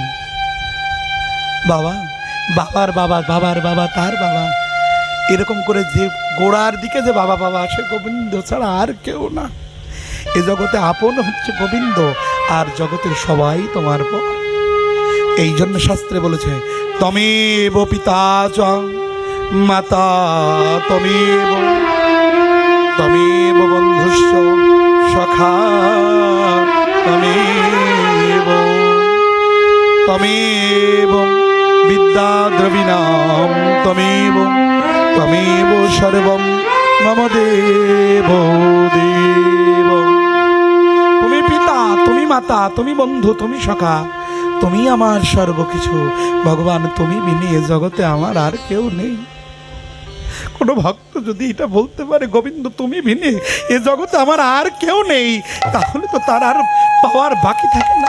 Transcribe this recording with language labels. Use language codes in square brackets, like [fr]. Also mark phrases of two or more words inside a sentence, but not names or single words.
[bn] বাবা, বাবার বাবা, বাবার বাবা, তার বাবা, এরকম করে যে গোড়ার দিকে যে বাবা বাবা আসে গোবিন্দ ছাড়া আর কেউ না। এ জগতে আপন হচ্ছে গোবিন্দ, আর জগতের সবাই তোমার পর। এই জন্য শাস্ত্রে বলেছে [sa] त्वमेव पिता च माता त्वमेव, त्वमेव बन्धुश्च सखा त्वमेव, त्वमेव विद्या द्रविणं त्वमेव, त्वमेव सर्वं मम देव देव। [bn] তুমি পিতা, তুমি মাতা, তুমি বন্ধু, তুমি সখা, তুমি আমার সর্বকিছু। ভগবান তুমি বিনে এ জগতে আমার আর কেউ নেই। কোনো ভক্ত যদি এটা বলতে পারে গোবিন্দ তুমি বিনে এ জগতে আমার আর কেউ নেই, তাহলে তো তার আর পাওয়ার বাকি থাকে না।